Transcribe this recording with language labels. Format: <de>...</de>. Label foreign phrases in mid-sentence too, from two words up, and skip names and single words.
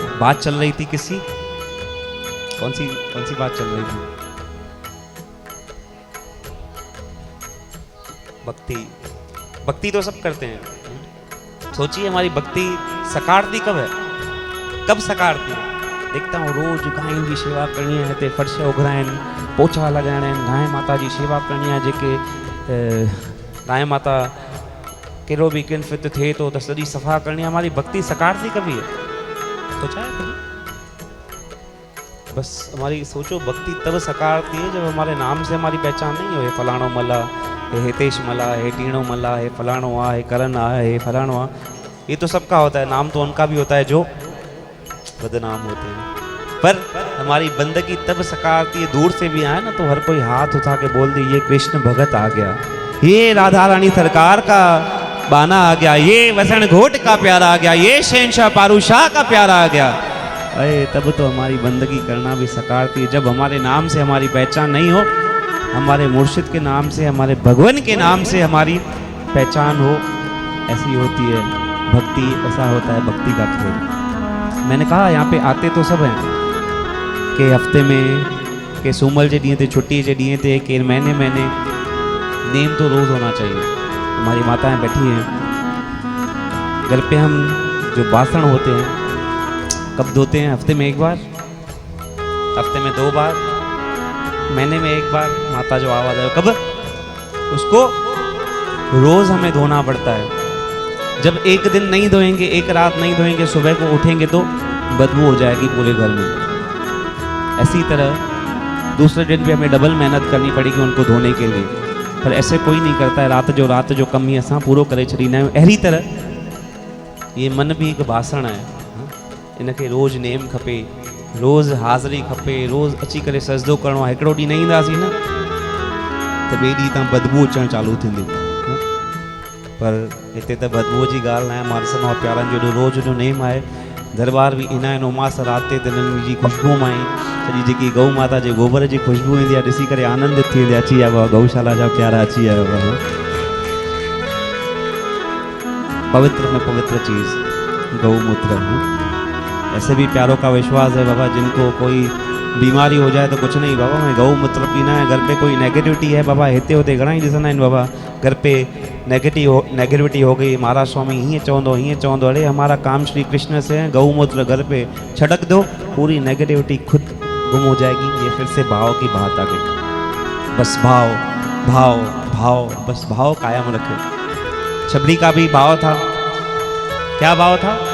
<hi>बात चल रही थी किसी, कौन सी बात चल रही थी, भक्ति तो सब करते हैं। सोचिए हमारी भक्ति सकारती कब है, कब सकारती है। देखता हूँ रोज गायों की सेवा करनी है,</hi> <sd>ते फर्श उघराइनि, पोछा लगाइणा आहिनि,</sd> <hi>गाय माता जी सेवा करनी है।</hi> <sd>जेके गाय माता कहिड़ो भी किन फित थिए तो सॼी सफ़ा करनी है।</sd> <hi>हमारी भक्ति सकारती कभी है, सोचा है कभी? बस हमारी सोचो, भक्ति तब सकारती है जब हमारे नाम से हमारी पहचान नहीं हो।</hi> <sd>हे फलाणो मला, हे हितेश मला, हे टीणो मला, हे फलाणो आ, हे करण आ, हे फलाणो आ।</sd> <hi>ये तो सबका होता है, नाम तो उनका भी होता है जो बदनाम होते हैं। पर हमारी बंदगी तब सकारती है, दूर से भी आए ना तो हर कोई हाथ उठा के बोल दे ये कृष्ण भगत आ गया, ये राधा रानी सरकार का बाना आ गया, ये वसण घोट का प्यारा आ गया, ये शहनशाह पारूशाह का प्यारा आ गया। अरे तब तो हमारी बंदगी करना भी सकारती है। जब हमारे नाम से हमारी पहचान नहीं हो, हमारे मुर्शिद के नाम से, हमारे भगवान के नाम से हमारी पहचान हो, ऐसी होती है भक्ति, ऐसा होता है भक्ति का खेल। मैंने कहा यहाँ पे आते तो सब हैं के हफ्ते में,</hi> <sd>के सूमल जे ॾींहं ते, छुट्टी जे ॾींहं ते,</sd> <hi>के महीने नेम तो रोज़ होना चाहिए। हमारी माताएं बैठी हैं घर पे, हम जो बासन होते हैं कब धोते हैं? हफ्ते में एक बार, हफ्ते में 2 बार, महीने में 1 बार। माता जो आवाज़ है कब, उसको रोज़ हमें धोना पड़ता है। जब एक दिन नहीं धोएंगे, एक रात नहीं धोएंगे, सुबह को उठेंगे तो बदबू हो जाएगी पूरे घर में। ऐसी तरह दूसरे दिन भी हमें डबल मेहनत करनी पड़ेगी उनको धोने के लिए, पर ऐसे कोई नहीं करता है।</hi> <sd>रात जो कमी असां पूरो करे छॾींदा आहियूं। अहिड़ी तरह ये मन भी हिकु बासण आहे, इनखे रोज़ नेम खपे, रोज़ हाज़िरी खपे, रोज़ अची करे सजदो करिणो आहे। हिकिड़ो ॾींहुं न ईंदासीं न त ॿिए ॾींहुं तां बदबू अचणु चालू थींदी, पर हिते त बदबूअ जी ॻाल्हि न आहे। मानसन और प्यारनि जो रोज़ जो नेम आहे। दरबार भी ईंदा आहिनि उमास राति ते, तिन्हनि जी ख़ुशबू मां ई सॼी जेकी गऊ माता जे गोबर जी ख़ुशबू ईंदी आहे, ॾिसी करे आनंदित थी वेंदी आहे। अची विया बाबा, गौशाला जा प्यारा अची विया बाबा।</sd> <hi>पवित्र में पवित्र चीज़ गौमूत्र, ऐसे भी प्यारों का विश्वास है बाबा, जिनको कोई बीमारी हो जाए तो कुछ नहीं बाबा, मैं गौमूत्र पीना है। घर पे कोई नेगेटिविटी है बाबा,</hi> <sd>हिते हुते घणा ई ॾिसंदा आहिनि बाबा,</sd> <hi>घर पे नेगेटिविटी हो गई,</hi> <sd>महाराज स्वामी हीअं चवंदो,</sd> <hi>अरे हमारा काम श्री कृष्ण से है, गौमूत्र घर पे छड़क दो, पूरी नेगेटिविटी खुद गुम हो जाएगी। ये फिर से भाव की बात आ गई। बस भाव भाव भाव, बस भाव कायम रखे। शबरी का भी भाव था, क्या भाव था?</hi>